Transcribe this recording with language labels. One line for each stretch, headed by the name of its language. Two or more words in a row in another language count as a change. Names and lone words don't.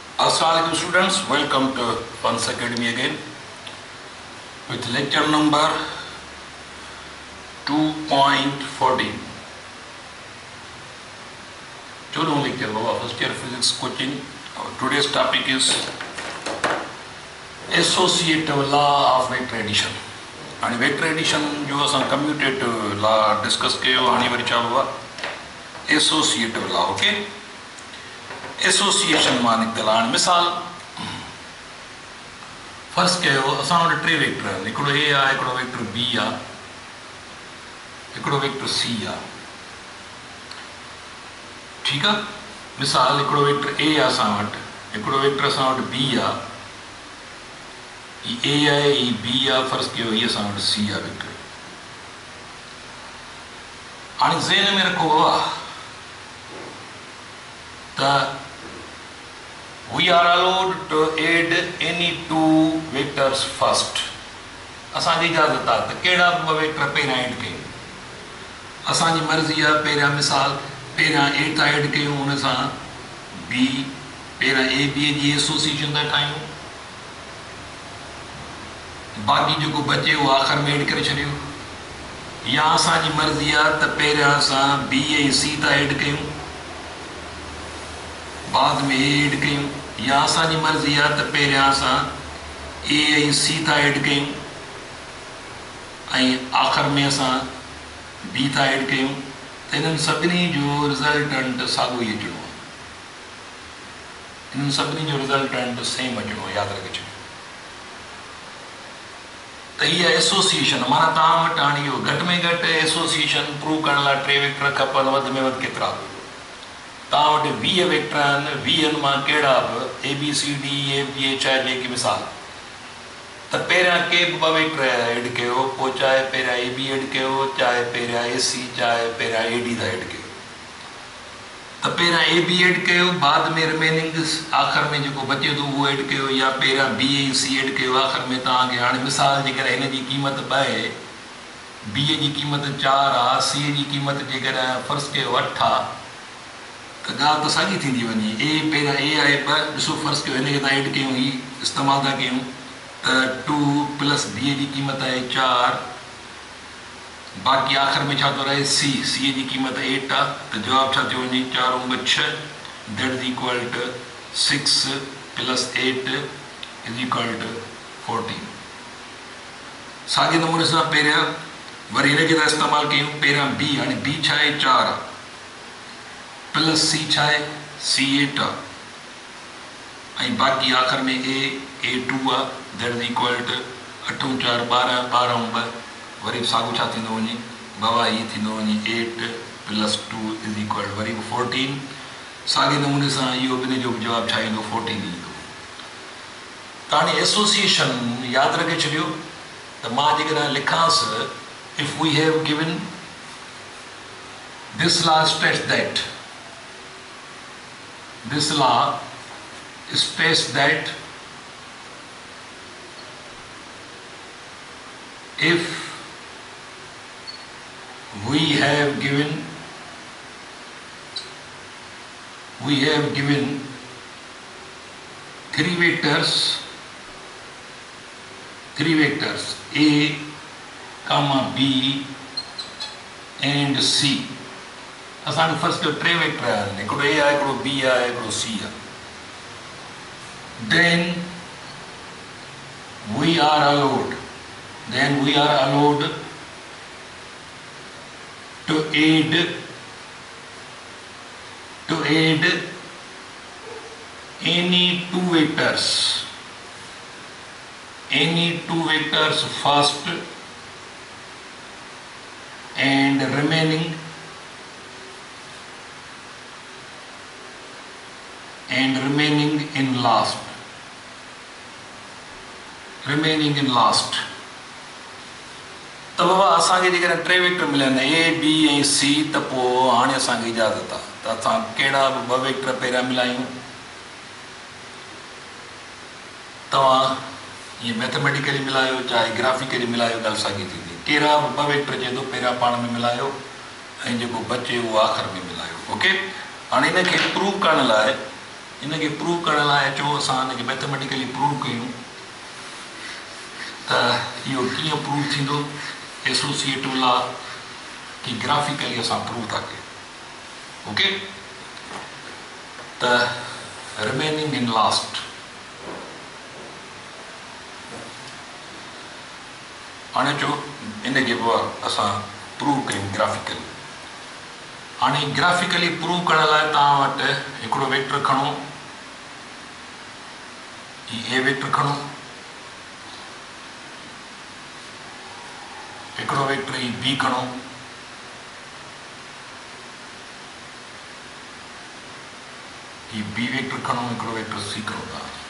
English: Assalamualaikum students, welcome to Funds Academy again with lecture number 2.14.
Sindhi: चलो लेक्चर बाबा,
English: first year physics coaching. Today's topic is associative law of vector addition. And vector addition
Sindhi: जो असां
English: commutative law discuss
Sindhi: कयो हाणे वरी छा बाबा
English: associative law, okay?
Sindhi: एसोसिएशन मां निकतल हाणे मिसाल फर्ज़ कयो असां वटि टे वेक्टर आहिनि, हिकिड़ो ए आहे, हिकिड़ो वेक्टर बी आहे, हिकिड़ो वेक्टर सी आहे। ठीकु आहे, मिसाल हिकिड़ो वेक्टर ए आहे असां वटि, हिकिड़ो वेक्टर असां वटि बी आहे, ही ए आहे, ही बी आहे, फर्ज़ कयो ही असां वटि सी आहे वेक्टर। हाणे ज़हन में रखो बाबा त
English: we are allowed to add any two vectors first.
Sindhi: असांजी इजाज़त आहे त कहिड़ा बि ॿ वेक्टर पहिरियां ऐड कयूं, असांजी मर्ज़ी आहे। पहिरियां मिसाल पहिरियां ए था ऐड कयूं, हुन सां बी, पहिरियां ए बी जी एसोसिएशन था ठाहियूं, बाक़ी जेको बचे उहो आख़िर में ऐड करे छॾियो। या असांजी मर्ज़ी आहे त पहिरियां असां बी ऐं सी था ऐड कयूं, बाद में ए ऐड कयूं। या असांजी मर्ज़ी आहे त पहिरियां असां ए ऐं सी था ऐड कयूं ऐं आख़िर में असां बी था ऐड कयूं। त हिननि सभिनी जो रिज़ल्टेंट साॻियो ई अचिणो आहे, हिननि सभिनी जो रिज़ल्टेंट सेम अचिणो आहे, यादि रखे छॾियो। त इहा एसोसिएशन माना तव्हां वटि हाणे इहो घटि में घटि एसोसिएशन प्रूव करण लाइ टे वेक्टर खपनि, वधि में वधि केतिरा बि। तव्हां वटि 20 वेक्टर आहिनि, 20 मां कहिड़ा बि ए बी सी डी ए बी एच आहे जेकी मिसाल, त पहिरियां के बि ॿ वेक्टर ऐड कयो, पोइ चाहे पहिरियां ए बी ऐड कयो, चाहे पहिरियां ए सी, चाहे पहिरियां ए डी था ऐड कयो। त पहिरियां ए बी ऐड कयो, बाद में रिमेनिंग आख़िर में जेको बचे थो उहो ऐड कयो, या पहिरियां बी ऐं सी ऐड कयो, आख़िर में तव्हांखे हाणे मिसाल जेकॾहिं हिन जी क़ीमत 2 आहे, बी जी क़ीमत 4 आहे, सी जी क़ीमत जेकॾहिं फर्ज़ कयो 8 आहे, त ॻाल्हि त साॻी थींदी वञे। ए पहिरियां ए आहे 2, ॾिसो फर्ज़ कयो हिनखे तव्हां ऐड कयूं, ही इस्तेमालु था कयूं, त 2 प्लस बी जी क़ीमत आहे 4, बाक़ी आख़िर में छा थो रहे सी, सी जी क़ीमत 8 आहे, त जवाबु छा थो वञे 4 × 6
English: that is equal to 6 plus 8 is equal to 14.
Sindhi: साॻे नमूने सां पहिरियां वरी हिनखे था इस्तेमालु कयूं, पहिरियां बी, हाणे बी छा आहे 4 आहे, प्लस सी छा आहे सी 8 आहे, ऐं बाक़ी आख़िर में ए 2 आहे,
English: that is equal to
Sindhi: 8 × 4 12, 12 × 2 वरी साॻियो छा थींदो वञे बाबा, हीअ थींदो वञे
English: 8 plus 2 is equal
Sindhi: वरी 14। साॻे नमूने सां इहो ॿिनि जो बि जवाबु छा ईंदो 14 ईंदो। त हाणे एसोसिएशन यादि रखे छॾियो त मां जेकॾहिं लिखांसि,
English: if we have given this law states that, this law states that if we have given 3 vectors A, B and C,
Sindhi: असांखे फर्ज़ कयो 3 वेक्टर आहिनि, हिकिड़ो ए आहे, हिकिड़ो बी आहे, हिकिड़ो सी आहे।
English: then we are allowed to add any two vectors first and remaining in last।
Sindhi: त बाबा असांखे जेकॾहिं 3 वेक्टर मिलिया आहिनि ए बी ऐं सी, त पोइ हाणे असांखे इजाज़त आहे त असां कहिड़ा बि 2 वेक्टर पहिरियां मिलायूं। तव्हां ईअं मैथमेटिकली मिलायो चाहे ग्राफिकली मिलायो, ॻाल्हि साॻी थींदी। कहिड़ा बि 2 वेक्टर चए थो पहिरियां पाण में मिलायो ऐं जेको बचे उहो आख़िर में मिलायो, ओके। हाणे हिनखे प्रूव करण लाइ इनके प्रूव करण लाइ अचो असां इनके मैथमेटिकली प्रूव कयूं त इहो कीअं प्रूव थींदो
English: associative law
Sindhi: की ग्राफिकली असां प्रूव था कयूं। ओके त
English: remaining in last
Sindhi: हाणे चो इनके असां प्रूव कयूं ग्राफिकली। हाणे ग्राफिकली प्रूव करण लाइ तव्हां वटि हिकिड़ो वेक्टर खणो, ए वेक्टर खणो, हिकिड़ो वेक्टर बी खणो, बी वेक्टर खणो, हिकिड़ो वेक्टर सी खणो था।